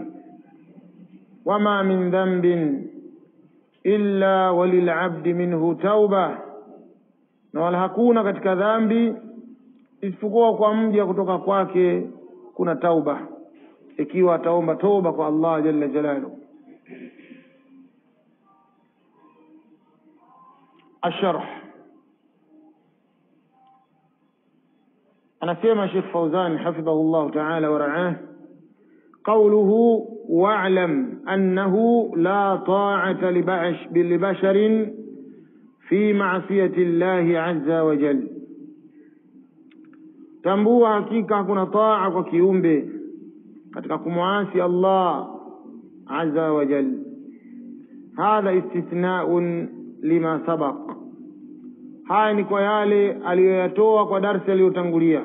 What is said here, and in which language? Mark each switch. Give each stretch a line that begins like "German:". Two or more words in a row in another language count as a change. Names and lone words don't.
Arabic: وما من ذنب إلا وللعبد منه توبة,
Swahili: na wala hakuna katika dhambi isipokuwa kwa mja kutoka kwake kuna tauba, ikiwa ataomba toba kwa Allah
Arabic: جل جلاله. الشرح. anasema Sheikh Fauzan حفظه الله تعالى ورعاه: قوله واعلم أنه لا طاعة لبشر في معصية الله عز وجل.
Swahili: tambua hakika hakuna taa kwa kiumbe katika kumwasi Allah
Arabic: عز وجل. هذا استثناء لما سبق,
Swahili: haya ni kwa yale aliyoyatoa kwa darasa iliyotangulia.